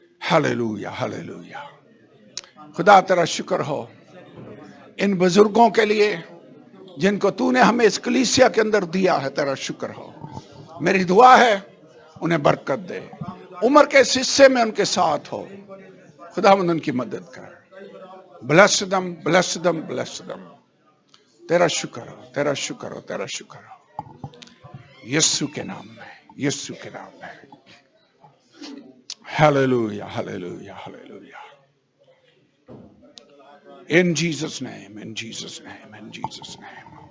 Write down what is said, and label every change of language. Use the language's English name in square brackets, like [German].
[Urdu] ہلیلویا ہلیلویا. خدا تیرا شکر ہو ان بزرگوں کے لیے جن کو تو نے ہمیں اس کلیسیا کے اندر دیا ہے. تیرا شکر ہو. میری دعا ہے انہیں برکت دے، عمر کے اس حصے میں ان کے ساتھ ہو. خداوند ان کی مدد کر. [English] bless them, bless them, bless them. [Urdu] تیرا شکر ہو، تیرا شکر ہو، تیرا شکر ہو. یسوع کے نام میں، یسوع کے نام میں. ہلیلویا ہلیلویا ہلیلویا. [English] In Jesus' name, in Jesus' name, in Jesus' name.